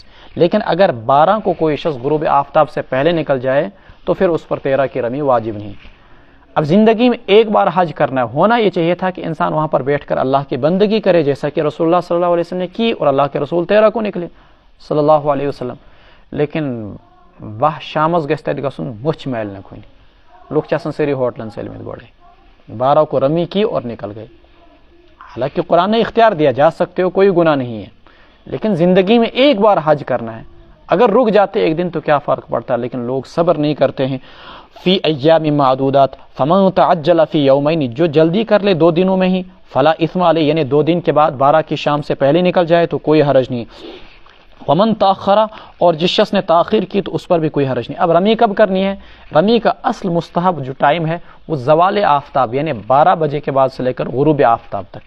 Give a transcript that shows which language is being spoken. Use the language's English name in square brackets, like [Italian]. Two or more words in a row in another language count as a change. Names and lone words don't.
[Urdu] لیکن اگر 12 کو کوئی شخص غروب آفتاب سے پہلے نکل جائے تو پھر اس پر 13 کی رمی واجب نہیں. اب زندگی میں ایک بار حج کرنا ہے. ہونا یہ چاہیے تھا کہ انسان وہاں پر بیٹھ کر اللہ کی بندگی کرے جیسا کہ رسول اللہ [Arabic] صلی اللہ علیہ وسلم [Urdu] نے کی, اور اللہ کے رسول 13 کو نکلے صلی اللہ علیہ وسلم. [Kashmiri] لیکن وہ شامس گژھِ تتہِ گژھُن مُچھ میل نہ کُنہِ. لُکھ چھِ آسان سٲری ہوٹلن سٲلمٕتۍ گۄڈے. [Urdu] 12 کو رمی کی اور نکل گئے. حالانکہ قرآن نے اختیار دیا, جا سکتے ہو, کوئی گناہ نہیں ہے, لیکن زندگی میں ایک بار حج کرنا ہے. اگر رک جاتے ایک دن تو کیا فرق پڑتا ہے, لیکن لوگ صبر نہیں کرتے ہیں. [Arabic] فی ایام معدودات فمن تعجل فی یومین, [Urdu] جو جلدی کر لے 2 دنوں میں ہی, [Arabic] فلا اثم علیہ, [Urdu] یعنی 2 دن کے بعد 12 کی شام سے پہلے نکل جائے تو کوئی حرج نہیں. [Arabic] ومن تاخرا, [Urdu] اور جس شخص نے تاخیر کی تو اس پر بھی کوئی حرج نہیں. اب رمی کب کرنی ہے؟ رمی کا اصل مستحب جو ٹائم ہے وہ زوال آفتاب یعنی 12 بجے کے بعد سے لے کر غروب آفتاب تک.